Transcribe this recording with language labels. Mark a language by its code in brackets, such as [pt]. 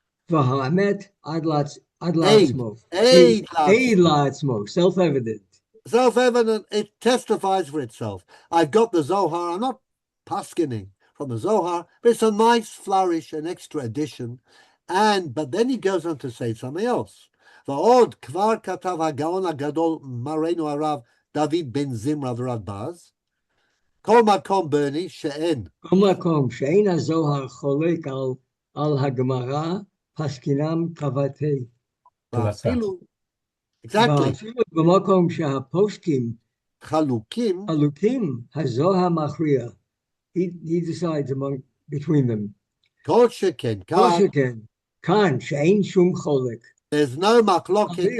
[he] V'ha'amet ad latzmo. Aid latzmo. [en] Self-evident. Self-evident, it testifies for itself. I've got the Zohar, I'm not paskening from the Zohar, but it's a nice flourish, an extra addition. But then he goes on to say something else. [he] ועוד כבר כתב הגאון הגדול מרנו הרב דוד בן זמרה ורדב"ז, כל מקום ברני שאין. כל מקום שאין הזוהר חולק על הגמרא, פסקינם כבתי. ואפילו, [en] exactly. [he] ואפילו במקום שהפוסקים חלוקים, הזוהר מכריע. [en] He decides between them. [he] כל שכן, כאן שאין שום חולק. [en] There's no machloket.